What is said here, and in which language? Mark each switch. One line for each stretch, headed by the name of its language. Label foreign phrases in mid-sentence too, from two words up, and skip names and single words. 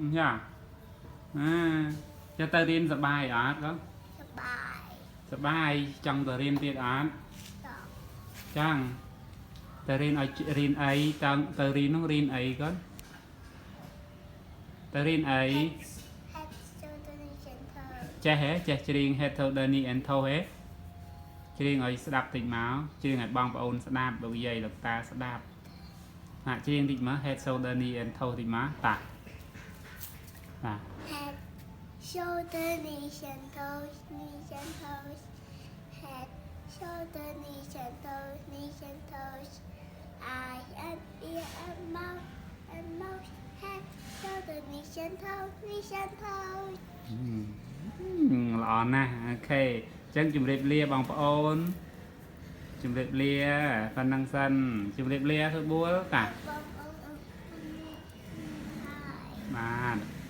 Khmer: យ៉ាចាំទៅរៀនសប្បាយអត់កូន សបាយ សប្បាយចង់ទៅរៀនទៀតអត់ តោះ ចង់ទៅរៀនឲ្យរៀនអីទៅរៀននោះរៀនអីកូនទៅរៀនអី
English: Head shoulder center
Khmer: ចេះហ៎ចេះច្រៀង
English: Head Shoulder Knee and Toe
Khmer: ហ៎ច្រៀងឲ្យស្ដាប់តិចមកច្រៀងឲ្យបងប្អូនស្ដាប់លោកយាយលោកតាស្ដាប់ហាក់ច្រៀងតិចមក
English: Head Shoulder Knee and Toe
Khmer: តិចមកតា
English: Head shoulder knees and toes knees and toes Head shoulder knees and toes knees and toes Eye and ear and mouth Head shoulder knees and toes knees and toes
Khmer: ល្អណាស់អូខេអញ្ចឹងជម្រាបលាបងប្អូនជម្រាបលាប៉ុណ្ណឹងសិនជម្រាបលាធ្វើបួលតា បងអូនអរគុណហើយ បាទ